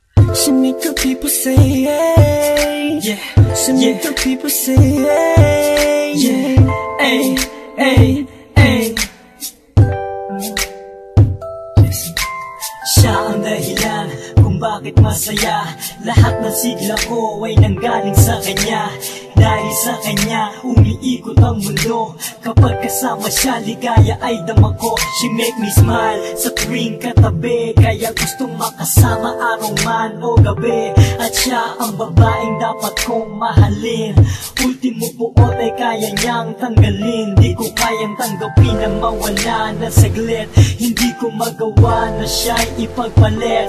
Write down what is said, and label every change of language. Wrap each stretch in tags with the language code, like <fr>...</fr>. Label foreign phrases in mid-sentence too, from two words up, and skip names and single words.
<en>She make the people say, hey. Yeah. She make the people say, hey. Yeah. Hey, hey, hey.</en> <tl>Siya ang dahilan kung bakit masaya. Lahat ng sigla ko ay nanggaling sa kanya. Dahil sa kanya, umiikot ang mundo. Kapag kasama siya, ligaya ay dama ko.</tl> <en>She make me smile</en> <tl>sa tuwing katabi. Kaya gustong makasama araw man o gabi. At siya ang babaeng dapat kong mahalin. Ultimo buot ay kaya niyang tanggalin. Di ko kayang tanggapin na mawala na saglit. Hindi ko magawa na siya'y ipagpalit.</tl>